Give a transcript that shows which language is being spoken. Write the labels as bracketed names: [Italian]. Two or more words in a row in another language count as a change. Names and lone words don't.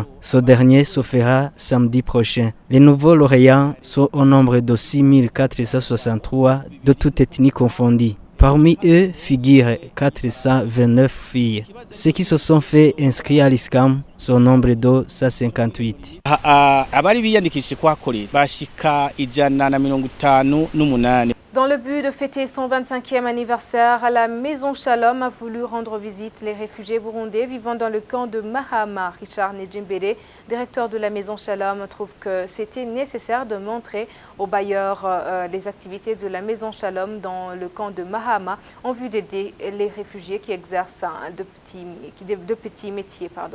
[French] Ce dernier se fera samedi prochain. Les nouveaux lauréats sont au nombre de 6463 de toutes ethnies confondues. Parmi eux figurent 429 filles. Ceux qui se sont fait inscrire à l'ISCAM sont au nombre de 158. [Rundi] Abari biyandikishije kuhakorera bashika 158. [French] Dans le but de fêter son 25e anniversaire, la Maison Shalom a voulu rendre visite les réfugiés burundais vivant dans le camp de Mahama. Richard Nijimbere, directeur de la Maison Shalom, trouve que c'était nécessaire de montrer aux bailleurs les activités de la Maison Shalom dans le camp de Mahama en vue d'aider les réfugiés qui exercent de petits métiers.